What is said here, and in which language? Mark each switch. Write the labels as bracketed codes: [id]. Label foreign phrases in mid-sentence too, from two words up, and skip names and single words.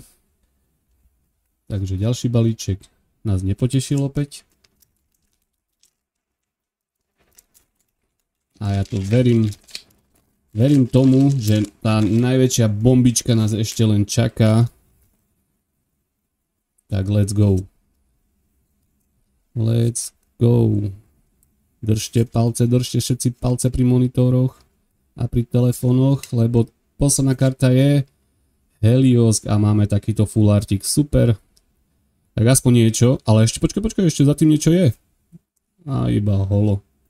[sk] Takže ďalší balíček nás nepotešil opäť. A ja to verím tomu, že tá najväčšia bombička nás ešte len čaká. [en] Tak let's go. Let's go. [sk] Držte všetci palce pri monitoroch a pri telefónoch, lebo posledná karta je Helios a máme takýto [en] full artik. [sk] Super. Tak aspoň niečo, ale ešte počkaj, ešte za tým niečo je. A iba holo.